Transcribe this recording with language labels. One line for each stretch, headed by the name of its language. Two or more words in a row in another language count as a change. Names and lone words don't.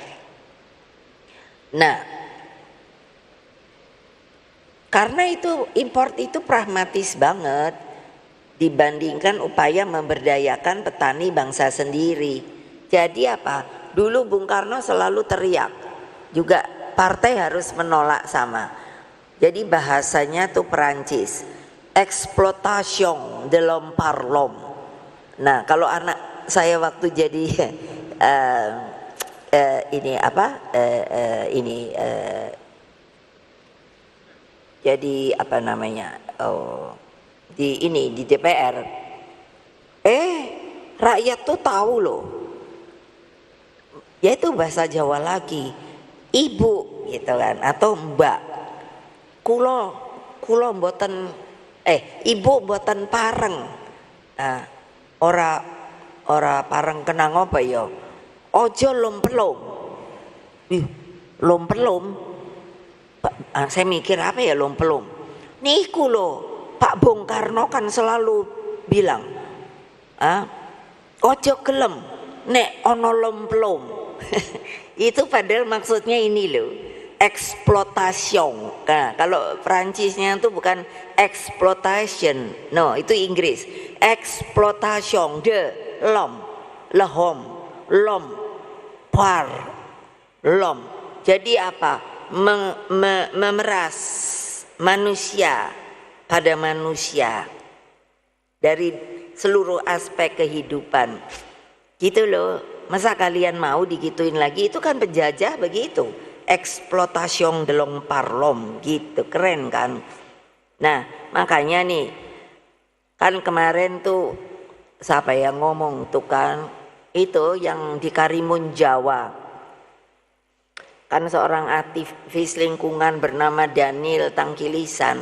Indonesian: Nah, karena itu import itu pragmatis banget dibandingkan upaya memberdayakan petani bangsa sendiri. Jadi apa? Dulu Bung Karno selalu teriak, juga partai harus menolak sama. Jadi bahasanya tuh Perancis,
French: exploitation de l'homme par l'homme.
Indonesian: Nah, kalau anak saya waktu jadi jadi di DPR, rakyat tuh tahu loh, yaitu bahasa Jawa lagi, ibu gitu kan, atau mbak,
Javanese: kulo mboten ibu mboten pareng. Nah, ora pareng kenang apa ya, ojo lompelom.
Indonesian: Lompelom, saya mikir apa ya lompelom.
Javanese: Niku loh,
Indonesian: Pak Bung Karno kan selalu bilang,
Javanese: ojo gelem nek ono lompelom.
Indonesian: Itu padahal maksudnya ini loh, exploitation. Nah, kalau Perancisnya itu bukan exploitation, no, itu Inggris.
French: Exploitation de l'homme, l'homme par l'homme.
Indonesian: Jadi apa? Memeras manusia pada manusia dari seluruh aspek kehidupan. Gitu loh. Masa kalian mau digituin lagi? Itu kan penjajah begitu.
French: Exploitation de l'homme par l'homme,
Indonesian: gitu, keren kan? Nah, makanya nih, kan kemarin tuh siapa yang ngomong tuh kan, itu yang di Karimun Jawa, kan seorang aktivis lingkungan bernama Daniel Tangkilisan.